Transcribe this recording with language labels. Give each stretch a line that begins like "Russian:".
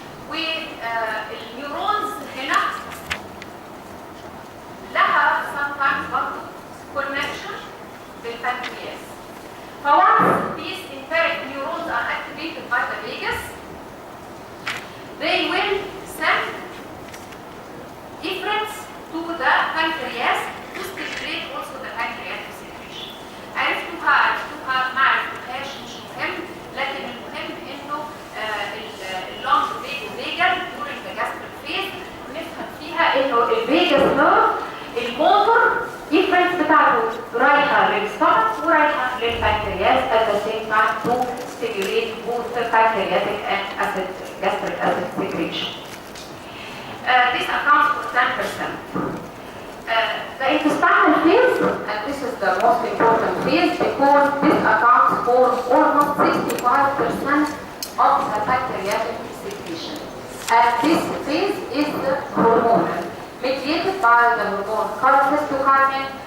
Arabic: والنيورونز هنا لها sometimes برضه connection بالpancreas.
English: Once these enteric neurons are activated by the vagus, they will send efferents to the pancreas to stimulate also the pancreatic secretion.
Arabic: عرفتوها ما عرفتوهاش مش مهم، لكن المهم انه
English: اللونج vagal during the gastric phase
Arabic: نفهم فيها انه
English: الفيجاس نيرف الموتور efferents
Arabic: بتاعته رايحه
English: للستومك ورايحه للبنكرياس at the same time to stimulate both the pancreatic and gastric acid secretion. This accounts for 10%. The intestinal phase, and this is the most important phase because this accounts for almost 65% of the pancreatic secretion. And this phase is hormonal, mediated by the hormone cholecystokinin